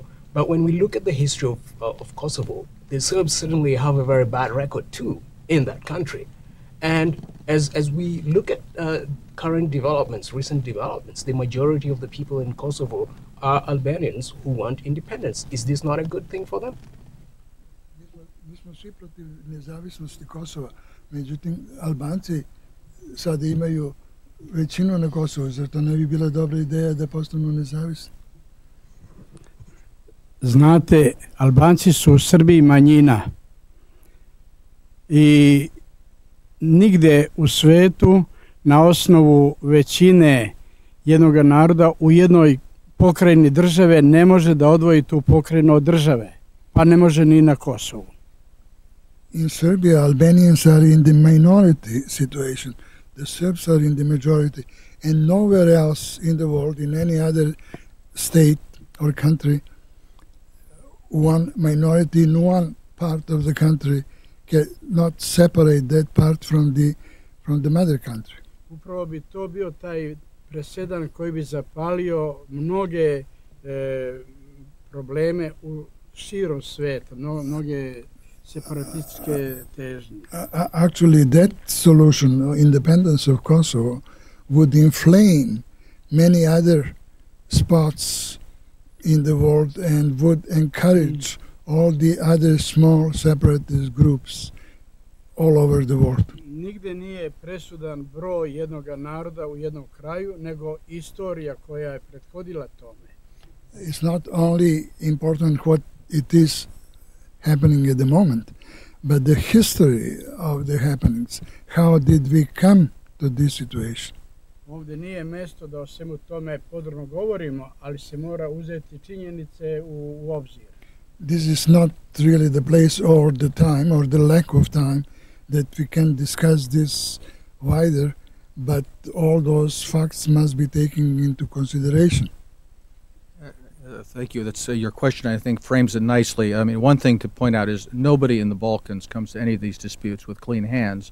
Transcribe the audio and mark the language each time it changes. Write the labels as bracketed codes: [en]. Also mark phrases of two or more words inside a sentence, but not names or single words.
[en] But when we look at the history of Kosovo, the Serbs certainly have a very bad record too in that country. And as we look at current developments, recent developments, the majority of the people in Kosovo are Albanians who want independence. Is this not a good thing for them? [sr] Mi smo svi protiv nezavisnosti Kosova. Međutim, Albanci sada imaju većinu na Kosovu. Zar to ne bi bila dobra ideja da postanu nezavisni? Znate, Albanci su u Srbiji manjina i nigde u svetu na osnovu većine jednog naroda u jednoj pokrajini države ne može da odvoji tu pokrajinu od države, pa ne može ni na Kosovu. [en] In Serbia, Albanians are in the minority situation. The Serbs are in the majority. And nowhere else in the world, in any other state or country, one minority in one part of the country cannot separate that part from the mother country. [sr] Upravo bi to bio taj presedan koji bi zapalio mnoge probleme u širom sveta, mnoge separatističke težnje. [en] Actually, that solution, independence of Kosovo, would inflame many other spots in the world and would encourage all the other small separatist groups all over the world. [sr] Nigde nije presudan broj jednog naroda u jednom kraju, nego istorija koja je prethodila tome. [en] It's not only important what it is happening at the moment, but the history of the happenings. How did we come to this situation? [sr] Ovdje nije mesto da o svemu tome podrobno govorimo, ali se mora uzeti činjenice u obzir. [en] This is not really the place or the time or the lack of time that we can discuss this wider, but all those facts must be taken into consideration. Thank you. That's your question, I think, frames it nicely. I mean, one thing to point out is nobody in the Balkans comes to any of these disputes with clean hands.